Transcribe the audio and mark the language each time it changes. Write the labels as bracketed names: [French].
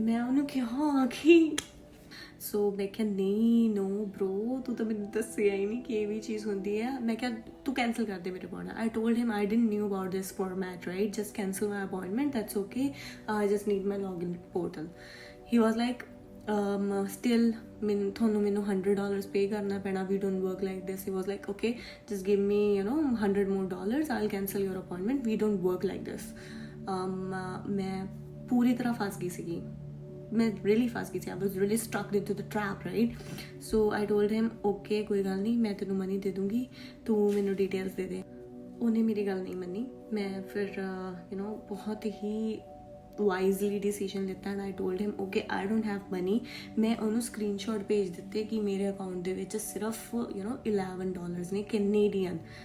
[Punjabi] ਮੈਂ ਉਹਨੂੰ ਕਿਹਾ ਕਿ ਸੋ ਮੈਂ ਕਿਹਾ ਨਹੀਂ, ਨੋ ਬਰੋ, ਤੂੰ ਤਾਂ ਮੈਨੂੰ ਦੱਸਿਆ ਹੀ ਨਹੀਂ ਕਿ ਇਹ ਵੀ ਚੀਜ਼ ਹੁੰਦੀ ਹੈ। ਮੈਂ ਕਿਹਾ ਤੂੰ ਕੈਂਸਲ ਕਰ ਦੇ ਮੇਰੇ appointment. [English] I told him I didn't knew about this format, right, just cancel my appointment, that's okay, I just need my login portal. He was like still [Punjabi] ਮੈਨੂੰ $100 pay ਕਰਨਾ ਪੈਣਾ, [English] we don't work like this. He was like, okay, just give me $100 more, I'll cancel your appointment, we don't work like this. [Punjabi] ਮੈਂ ਪੂਰੀ ਤਰ੍ਹਾਂ ਫਸ ਗਈ ਸੀਗੀ, ਮੈਂ really ਫਸ ਗਈ ਸੀ। [English] I was really stuck into the trap, right? So I told him, okay, [Punjabi] ਕੋਈ ਗੱਲ ਨਹੀਂ, ਮੈਂ ਤੈਨੂੰ ਮਨੀ ਦੇ ਦੂੰਗੀ, ਤੂੰ ਮੈਨੂੰ ਡਿਟੇਲਸ ਦੇ ਦੇ। ਉਹਨੇ ਮੇਰੀ ਗੱਲ ਨਹੀਂ ਮੰਨੀ। ਮੈਂ ਫਿਰ ਬਹੁਤ ਹੀ ਵਾਈਜ਼ਲੀ ਡਿਸੀਜਨ ਲਿੱਤਾ [English] And I told him, okay, I don't have money. [Punjabi] ਮੈਂ ਉਹਨੂੰ ਸਕਰੀਨਸ਼ਾਟ ਭੇਜ ਦਿੱਤੇ ਕਿ ਮੇਰੇ ਅਕਾਊਂਟ ਦੇ ਵਿੱਚ ਸਿਰਫ $11 ਨੇ ਕੈਨੇਡੀਅਨ।